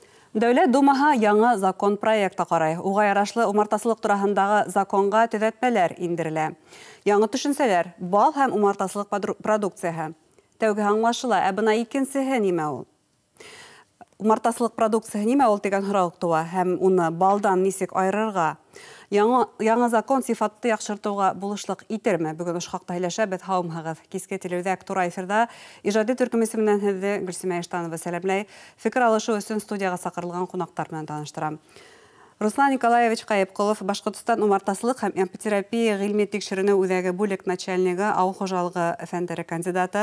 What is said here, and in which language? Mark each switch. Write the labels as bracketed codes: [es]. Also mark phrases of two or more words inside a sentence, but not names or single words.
[tt] Дәүләт Думаһы яңа закон проекты карай. [ba] Уға ярашлы умартасылык тураһындағы законга төҙәтмәләр индерелә. Яңы төшенсәләр бал һәм умартасылык продукцияһы. Тәүге аңлашыла, ә бына икенсеһе нимә ул? Умартасылык продукцияһы нимә ул дигән һорау туа һәм уны балдан нисек айырырга? [tt] Яңа закон сифатты яхшыртуга булышлык итерме? Бүген ошо хакта һөйләшәбез. Һаумыгыз. [ba] Киске телевизия Тура эфирда ижади төркем исеменнән һеҙҙе Гөлсимә Иштанова сәләмләй. Фикер алышу өсөн студияға саҡырылған ҡунаҡтар менән таныштырам. Руслан Николаевич Ҡайыпҡолов, Башҡортостан умартасылык һәм эпитерапия ғилми тикшеренеү үҙәге бүлек начальнигы, ауыл хужалығы фәндәре кандидаты.